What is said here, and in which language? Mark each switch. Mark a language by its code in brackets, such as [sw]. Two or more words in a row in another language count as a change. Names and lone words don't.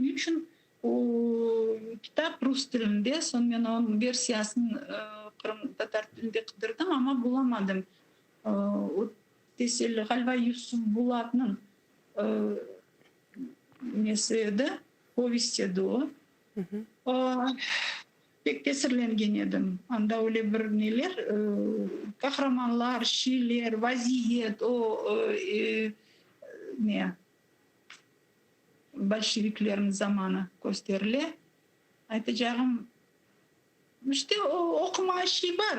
[crh] Niçin o kitap Rus tilinde, son men onun versiyasını Kırım Tatar tilinde kıdırdım ama bulamadım. O Peselli Halva Yusuf Bulat'ın nesiydi, povestiydi o. Pek tesirlengen edim. Anda öyle bir neler, kahramanlar, şiirler, vaziyet, o ne? Bolşeviklerin zamanı gösterile. Aytacağım, işte o okuma şey var.